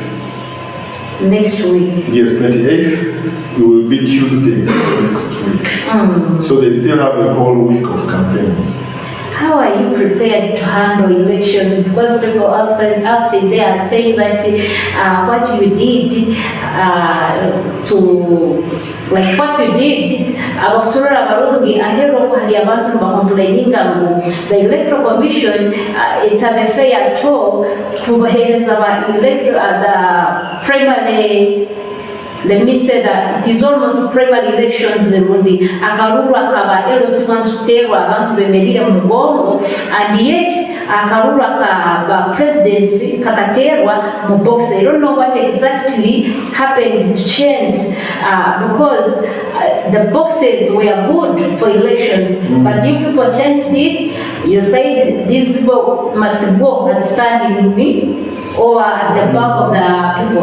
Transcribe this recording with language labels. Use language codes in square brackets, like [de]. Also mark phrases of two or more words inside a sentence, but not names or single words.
[en] Next week? Yes, 28th, it will be Tuesday next week. So they still have a whole week of campaigns. How are you prepared to handle elections? Because people outside there are saying that what you did [nyn] abakutorora abarungi ahero hali abantu bakomplaininga ngo [en] the electoral commission itabe fair to kubahereza the primary. Let me say that it is almost primary elections [nyn] akaruru akaba LC1 suterwa abantu bemerira mu mugongo, [en] and yet [nyn] akaruru akaba presidency kakaterwa mu box. [en] I don't know what exactly happened to change because the boxes were good for elections, but you people changed it. You said these people must go and stand with me or at the back of the people.